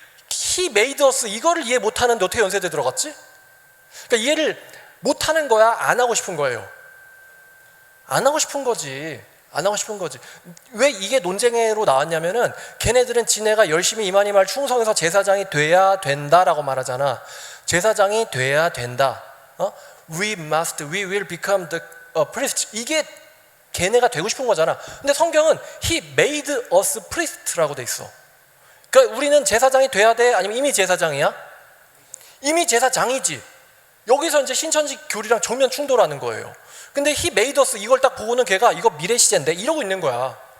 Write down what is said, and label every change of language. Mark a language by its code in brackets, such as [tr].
[en] He made us [ko] 이거를 이해 못하는데 어떻게 연세대 들어갔지? 그러니까 이해를 못하는 거야? 안 하고 싶은 거예요? 안 하고 싶은 거지. 안 하고 싶은 거지. 왜 이게 논쟁으로 나왔냐면은 걔네들은 지네가 열심히 이만 충성해서 제사장이 돼야 된다라고 말하잖아. 제사장이 돼야 된다. [en] We will become the priest. [ko] 이게 걔네가 되고 싶은 거잖아. 근데 성경은 [en] He made us priest [ko] 라고 돼 있어. 그러니까 우리는 제사장이 돼야 돼? 아니면 이미 제사장이야? 이미 제사장이지. 여기서 이제 신천지 교리랑 정면 충돌하는 거예요. 근데 [en] He made us [ko] 이걸 딱 보고는 걔가 이거 미래 시제인데 이러고 있는 거야.